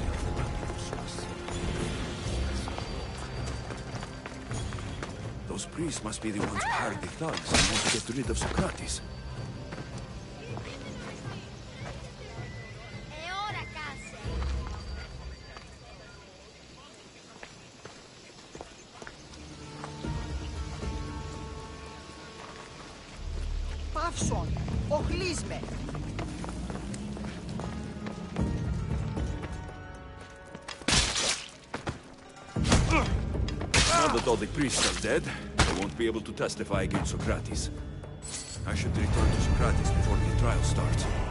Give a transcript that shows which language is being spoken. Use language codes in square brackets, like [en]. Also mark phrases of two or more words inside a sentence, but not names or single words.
[en] Those priests must be the ones who hired the thugs and want to get rid of Socrates. [el] Παύσον, οχλείς με. [en] Now that all the priests are dead, they won't be able to testify against Socrates. I should return to Socrates before the trial starts.